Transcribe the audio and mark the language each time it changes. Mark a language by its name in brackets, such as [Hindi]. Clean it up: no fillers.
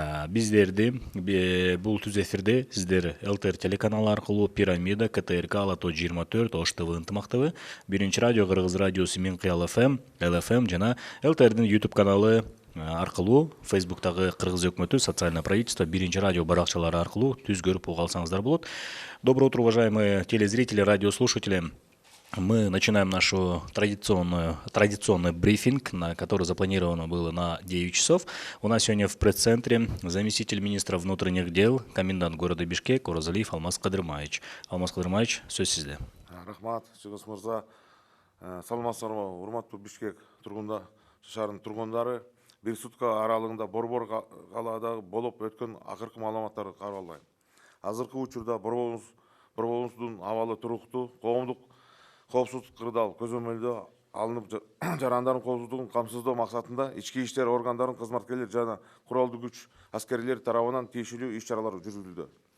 [Kyrgyz] Биздерди бул түз эфирде сиздер ЛТР телеканалы аркылуу Пирамида, КТРК, Алато 24, Ош ТВ, Ынтымак ТВ, Биринчи радио, Кыргыз радиосу, Минкыял ФМ, ЛФМ жана ЛТРдин YouTube каналы аркылуу, Фейсбуктагы Кыргыз өкмөтү, [Russian] социальное правительство, [Kyrgyz] Биринчи радио баракчалары аркылуу түз көрүп уга алсаңыздар болот. [Russian] Доброе утро, уважаемые телезрители, радиослушатели. Мы начинаем нашу традиционный брифинг, который запланировано было на 9 часов. У нас сегодня в пресс-центре заместитель министра внутренних дел, комендант города Бишкек Оразалиев Алмаз Кыдырмаевич. [Kyrgyz] Алмаз Кыдырмаевич, сөз сизде. Рахмат, Жеңіс мырза. Саламатсыздарбы, урматтуу Бишкек шаарынын тургундары. Бир сутка аралыгында Борбор калаада болуп өткөн акыркы маалыматтарды каралайм. Азыркы учурда борборубуздун абалы туруктуу, коомдук коопсуздук кырдаал көзөмөлдө алынып, жарандардын коопсуздугун камсыздоо максатында ички иштер органдарынын кызматкерлери жана куралдуу күч аскерлери тарабынан тиешелүү иш-чаралар жүргүзүлдү.